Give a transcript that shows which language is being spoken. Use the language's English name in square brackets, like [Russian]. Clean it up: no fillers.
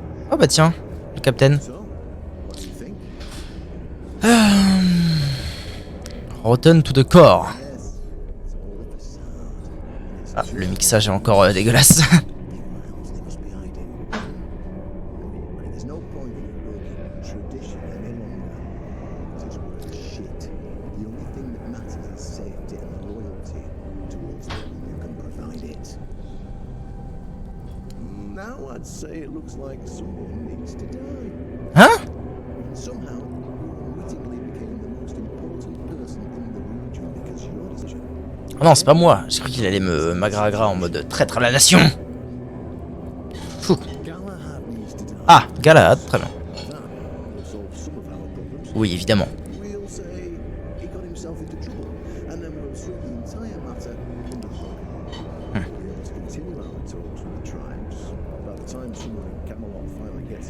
[French] Oh bah tiens, le capitaine. [English] So, what do you think? Rotten to the core. Yes, it's all a facade. It's [French] Ah, le mixage est encore dégueulasse. [English] else they must be hiding. There's no point in invoking tradition any longer. Because it's worth shit. The only thing that matters is safety and loyalty towards the one who can provide it. Now I'd say it looks like someone needs to die. [French] Hein? [English] And somehow, you unwittingly became the most important person in the region because your decision. [French] Oh non, c'est pas moi. J'ai cru qu'il allait me magragra en mode traître à la nation. Fou. [English] Galahad needs to die. [French] Ah, Galahad, très bien. [English] That will solve some of our problems. [French] Oui, évidemment. [English] We'll say he got himself into trouble, and then we'll sweep the entire matter under the rug. We'll be able to continue our talks with the tribes. By the time someone in Camelot finally gets